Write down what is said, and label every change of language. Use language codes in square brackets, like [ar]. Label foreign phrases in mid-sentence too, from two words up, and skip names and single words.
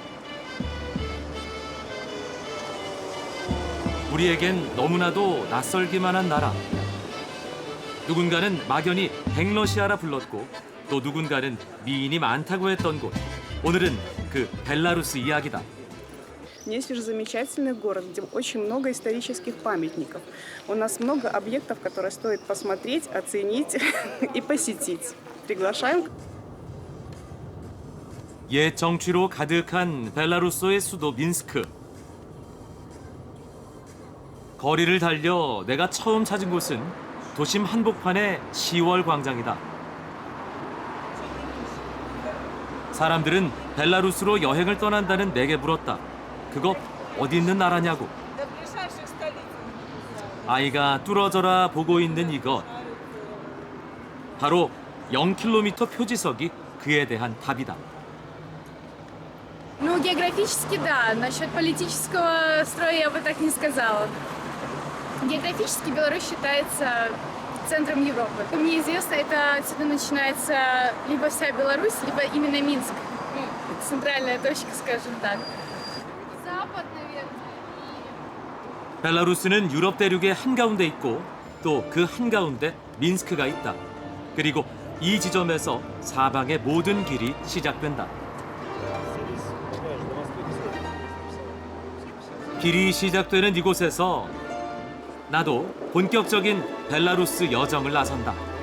[ko] 우리에겐 너무나도 낯설기만 한 나라. 누군가는 막연히 백러시아라 불렀고 또 누군가는 미인이 많다고 했던 곳. 오늘은 그 벨라루스 이야기다. [ru] Несвеж замечательный город, где очень много исторических памятников. У нас много объектов, которые стоит посмотреть, оценить и посетить. Приглашаем. [ko] 옛 정취로 가득한 벨라루스의 수도 민스크. 거리를 달려 내가 처음 찾은 곳은 도심 한복판의 10월 광장이다. 사람들은 벨라루스로 여행을 떠난다는 내게 물었다. 그거 어디 있는 나라냐고. 아이가 뚫어져라 보고 있는 이것. 바로 0km 표지석이 그에 대한 답이다. [ru] Ну, географически, да. Насчет политического строя я бы так не сказала. Географически Беларусь считается центром Европы. Как мне известно, это отсюда начинается либо вся Беларусь, либо именно Минск. Ну, центральная точка, скажем так. Запад, наверное. [ko] 벨라루스는 유럽 대륙의 한가운데 있고 또 그 한가운데 민스크가 있다. 그리고 이 지점에서 사방의 모든 길이 시작된다. 길이 시작되는 이곳에서 나도 본격적인 벨라루스 여정을 나선다.